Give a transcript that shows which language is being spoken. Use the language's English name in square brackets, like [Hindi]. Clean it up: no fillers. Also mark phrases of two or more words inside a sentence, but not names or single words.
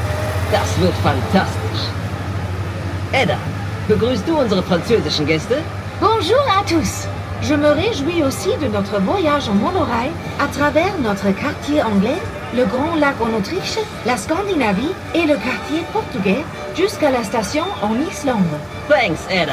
[German] Das wird fantastisch. Edda, begrüßt du unsere französischen Gäste? [French] Bonjour à tous. Je me réjouis aussi de notre voyage en monorail à travers notre quartier anglais, le Grand Lac en Autriche, la Scandinavie et le quartier portugais jusqu'à la station en Islande. [English] Thanks, Edda.